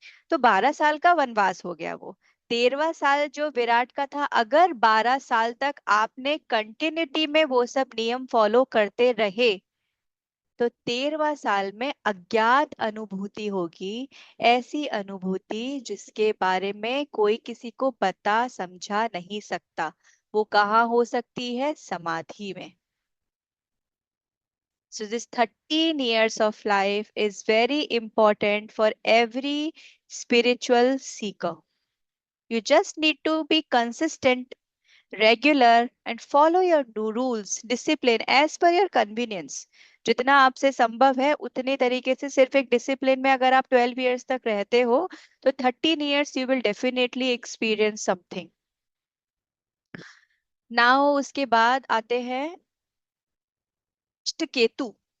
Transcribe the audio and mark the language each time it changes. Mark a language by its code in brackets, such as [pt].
[hi] तो 12 साल का वनवास हो गया वो। 13वां साल जो विराट का था, अगर 12 साल तक आपने कंटिन्यूटी में वो सब नियम फॉलो करते रहे, तो 13वां साल में अज्ञात अनुभूति होगी, ऐसी अनुभूति जिसके बारे में कोई किसी को बता समझा नहीं सकता। वो कहाँ हो सकती है? समाधि में। [en] So this 13 years of life is very important for every spiritual seeker. You just need to be consistent, regular, and follow your rules, discipline as per your convenience. [hi] जितना आपसे संभव है उतने तरीके से, सिर्फ एक डिसिप्लिन में अगर आप 12 ईयर्स तक रहते हो, तो 13 years [en] You will definitely experience something. [hi] Now उसके बाद आते हैं धृष्टकेतु।